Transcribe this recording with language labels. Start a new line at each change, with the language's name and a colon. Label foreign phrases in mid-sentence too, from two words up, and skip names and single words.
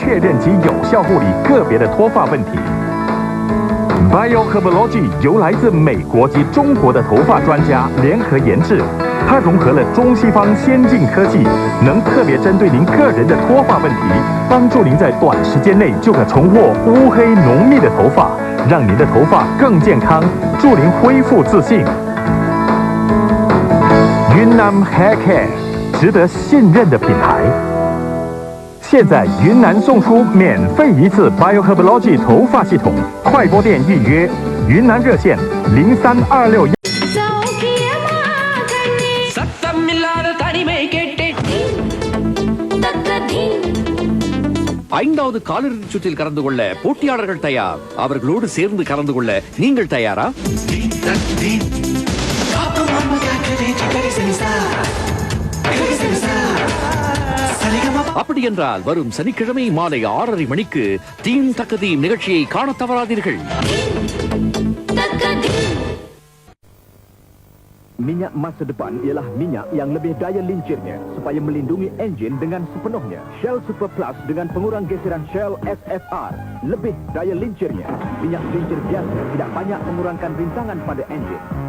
Chinese: 认及有效护理个别的脱发问题。BioHerbology 由来自美国及中国的头发专家联合研制，它融合了中西方先进科技，能特别针对您个人的脱发问题，帮助您在短时间内就可重获乌黑浓密的头发，让您的头发更健康，助您恢复自信。Yunnan Hair Care 值得信任的品牌。现在云南送出免费1次 BioHerbology 头发系统，快播店预约，云南热线0326。
Tamil: ஐந்தாவது காலிறுதிச் சுற்றில் கலந்து கொள்ள போட்டியாளர்கள் தயார். அவர்களோடு சேர்ந்து கலந்து கொள்ள நீங்கள் தயாரா? அப்படி என்றால் வரும் சனிக்கிழமை மாலை 6:30 மணிக்கு தீம் தக்கதீம் நிகழ்ச்சியை காண தவறாதீர்கள்.
Malay: Minyak masa depan ialah minyak yang lebih daya lincirnya supaya melindungi enjin dengan sepenuhnya. Shell Super Plus dengan pengurang geseran Shell SFR lebih daya lincirnya. Minyak lincir biasa tidak banyak mengurangkan rintangan pada enjin.